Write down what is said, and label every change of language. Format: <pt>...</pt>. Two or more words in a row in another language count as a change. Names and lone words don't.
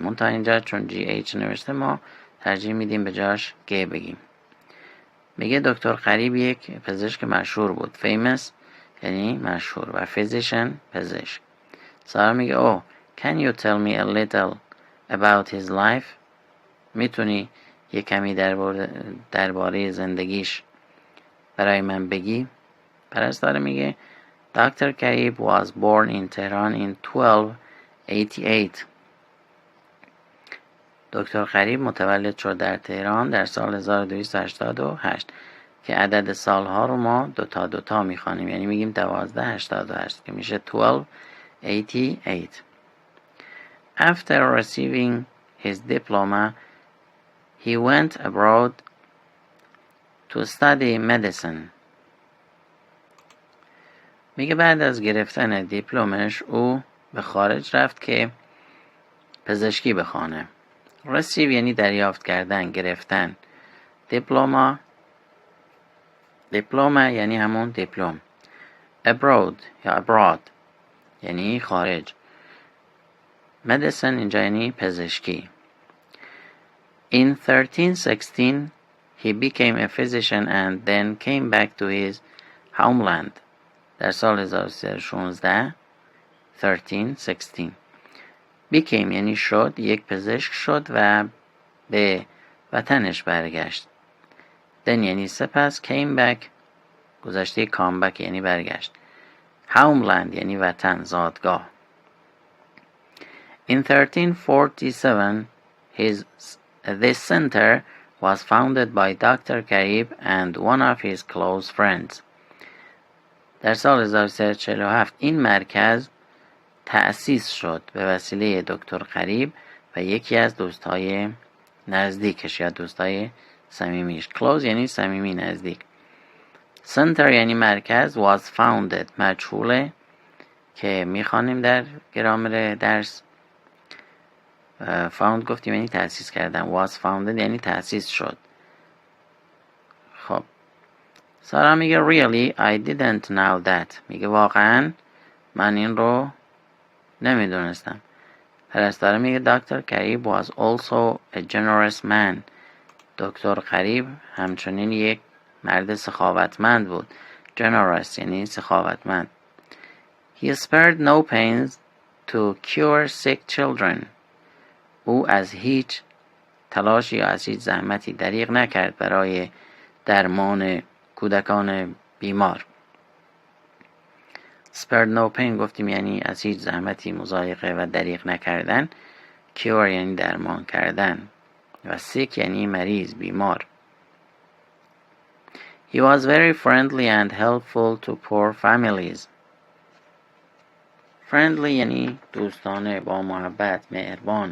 <fa>اون تا اینجا چون جی ایچ نوشته ما ترجیح میدیم به جاش گ بگیم. میگه دکتر قریب یک پزشک مشهور بود. famous یعنی مشهور و physician پزشک. سارا میگه</fa> <en>oh, can you tell me a little about his life؟</en> <fa>میتونی یک کمی درباره زندگیش برای من بگی؟ پرستار میگه Dr.</fa> <en>Karib was born in Tehran in 1288.</en> <fa>دکتر قریب متولد شد در تهران در سال 1288 که عدد سالها رو ما دوتا میخوانیم یعنی میگیم 1288 که میشه 1288.</fa> <en>After receiving his diploma, he went abroad to study medicine.</en> <fa>میگه بعد از گرفتن دیپلمش او به خارج رفت که پزشکی بخونه. receive یعنی دریافت کردن گرفتن. دیپلوما یعنی همون دیپلم. abroad یا abroad یعنی خارج. medicine اینجا یعنی پزشکی.</fa> <en>In 1316 he became a physician and then came back to his homeland.</en> <fa>در سال 1316 1316 became یعنی شد یک پزشک شد و به وطنش برگشت. then یعنی سپس</fa> <en>came back</en> <fa>گذشته</fa> <en>come back</en> <fa>یعنی برگشت. homeland یعنی وطن زادگاه.</fa> <en>In 1347 this center was founded by Dr. Karib and one of his close friends.</en> <fa>در سال 1347 این مرکز تأسیس شد به وسیله دکتر قریب و یکی از دوستای نزدیکش یا دوستای صمیمیش. close یعنی صمیمی نزدیک. center یعنی مرکز.</fa> <en>was founded</en> <fa>مجهوله که میخوانیم در گرامر درس. found گفتیم یعنی تأسیس کردن.</fa> <en>was founded</en> <fa>یعنی تأسیس شد. خب سارا میگه</fa> <en>really I didn't know that.</en> <fa>میگه واقعا من این رو نمیدونستم. پرستار میگه دکتر قریب</fa> <en>was also a generous man.</en> <fa>دکتر قریب همچنین یک مرد سخاوتمند بود. generous یعنی سخاوتمند.</fa> <en>he spared no pains to cure sick children.</en> <fa>او از هیچ تلاشی یا از هیچ زحمتی دریغ نکرد برای درمان کودکان بیمار.</fa> <en>spared no pain</en> <fa>گفتیم یعنی از هیچ زحمتی مضایقه و دریغ نکردن. cure یعنی درمان کردن و sick یعنی مریض بیمار.</fa> <en>He was very friendly and helpful to poor families.</en> <fa>friendly یعنی دوستانه، با محبت، مهربان.</fa>